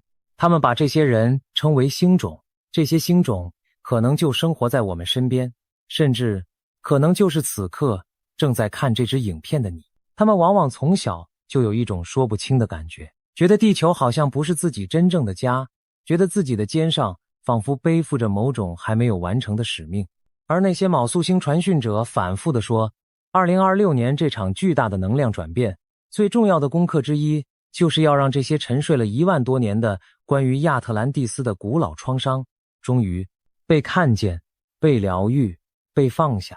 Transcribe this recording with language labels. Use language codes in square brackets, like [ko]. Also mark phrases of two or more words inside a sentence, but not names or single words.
[zh] 他們把這些人稱為星種，這些星種可能就生活在我們身邊，甚至可能就是此刻正在看這支影片的你。他們往往從小就有一種說不清的感覺，覺得地球好像不是自己真正的家，覺得自己的肩上仿佛背負着某種還沒有完成的使命。而那些昴宿星傳訊者反复地說，2026年這場巨大的能量轉變，最重要的功課之一，就是要讓這些沉睡了1萬多年的關於亞特蘭蒂斯的古老創傷，終於被看見、被療癒、被放下。